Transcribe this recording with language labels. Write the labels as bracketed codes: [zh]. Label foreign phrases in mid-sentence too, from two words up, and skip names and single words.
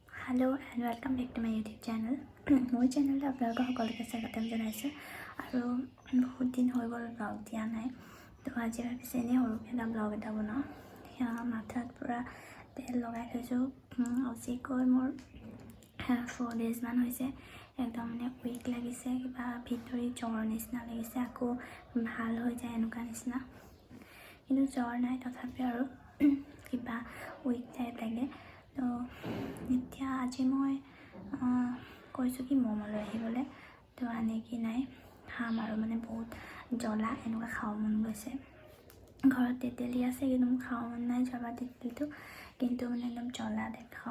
[en] Hello and welcome back to my YouTube channel. My channel [as] টা আপোনালোক সকলোকে স্বাগতম জনাইছোঁ আৰু বহুত দিন হৈ গ'ল vlog দিয়া নাই তো আজি ভাবিছোঁ এনেয়ে সৰুকৈ এটা vlog এটা বনাওঁ য়া মূৰত পুৰা তেল লগাই থৈছোঁ আজি কৈ মোৰ 4 days মান হৈছে একদম মানে weak লাগিছে কিবা ভিতৰি জ্বৰ যেন লাগিছে আকৌ ভাল হৈ যায় এনেকুৱা যেন কিন্তু জ্বৰ নাই তথাপি আৰু কিবা [en] weak type [as] lage তো এতিয়া আজি মই কৈছো কি মম লৈ আহিবলে তো আনে কি নাই খাম আৰু মানে বহুত জ্বলা এনেকুৱা খাও মন গৈছে ঘৰত তেতেলি আছে কিন্তু খাও মন নাই জ্বলা তেতেলিটো কিন্তু মানে একদম জ্বলা টাইপ খাও